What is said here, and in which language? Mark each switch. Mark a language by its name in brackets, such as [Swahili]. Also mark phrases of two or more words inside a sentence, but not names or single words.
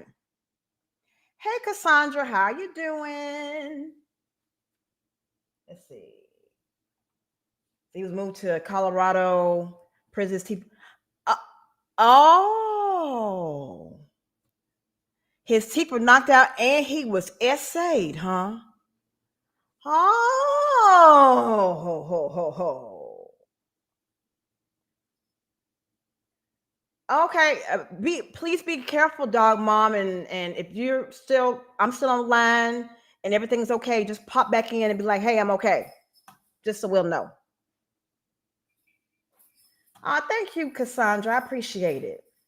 [English] Hey Cassandra, how you doing? Let's see. He was moved to Colorado prisons. Oh, his teeth were knocked out and he was essayed, huh? Oh, ho, ho, ho, ho. Okay, please be careful, dog mom, and if I'm still on the line and everything's okay, just pop back in and be like, hey, I'm okay, just so we'll know. Thank you, Cassandra. I appreciate it.